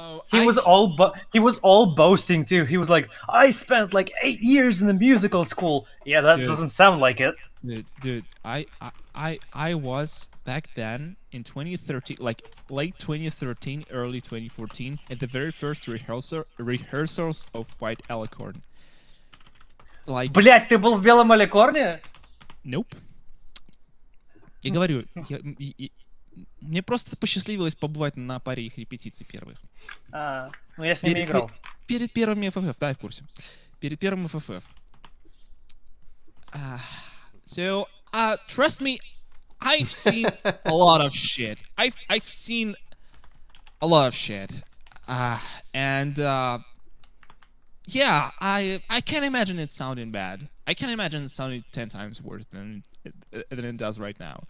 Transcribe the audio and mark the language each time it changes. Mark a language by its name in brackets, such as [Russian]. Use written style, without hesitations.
[English] He was all boasting too. He was like, "I spent like 8 years in the musical school." Yeah, that doesn't sound like it. Dude, I was back then in 2013, like late 2013, early 2014, at the very first rehearsals of White Alicorn. Like, [Russian] Блять, ты был в Белом Аликорне? [English] Nope. [Russian] Я говорю, мне просто посчастливилось побывать на паре их репетиций первых. Ну я с ними играл. Перед первыми FFF, да, я в курсе. Перед первым FFF. [English] So, trust me, I've seen a lot of shit. I've seen a lot of shit. And yeah, I can't imagine it sounding bad. I can't imagine it sounding 10 times worse than it does right now.